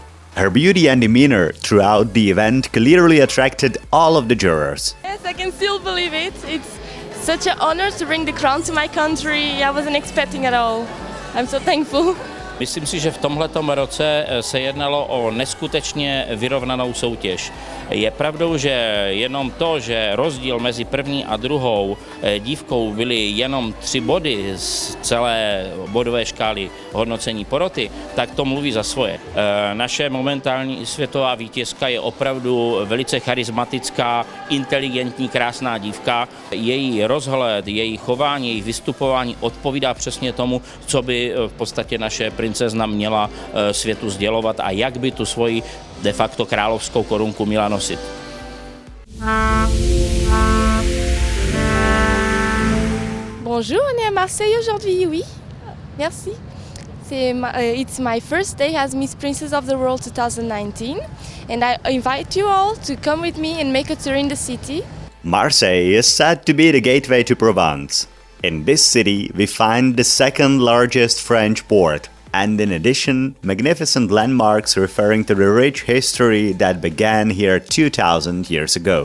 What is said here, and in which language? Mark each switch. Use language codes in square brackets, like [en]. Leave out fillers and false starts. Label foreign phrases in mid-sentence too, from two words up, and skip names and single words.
[en] Her beauty and demeanor throughout the event clearly attracted all of the jurors. Yes, I can still believe it. It's such an honor to bring the crown to my country. I wasn't expecting at all. I'm so thankful. [cs] Myslím si, že v tomhletom roce se jednalo o neskutečně vyrovnanou soutěž. Je pravdou, že jenom to, že rozdíl mezi první a druhou dívkou byly jenom 3 body z celé bodové škály hodnocení poroty, tak to mluví za svoje. Naše momentální světová vítězka je opravdu velice charismatická, inteligentní, krásná dívka. Její rozhled, její chování, její vystupování odpovídá přesně tomu, co by v podstatě naše princezna měla světu sdělovat a jak by tu svoji [la] de facto [cs] královskou korunku měla nosit. [fr] Bonjour, on est à Marseille aujourd'hui, oui. Merci. [en] It's my first day as Miss Princess of the World 2019 and I invite you all to come with me and make a tour in the city. Marseille is said to be the gateway to Provence. In this city, we find the second largest French port, and in addition, magnificent landmarks referring to the rich history that began here 2000 years ago.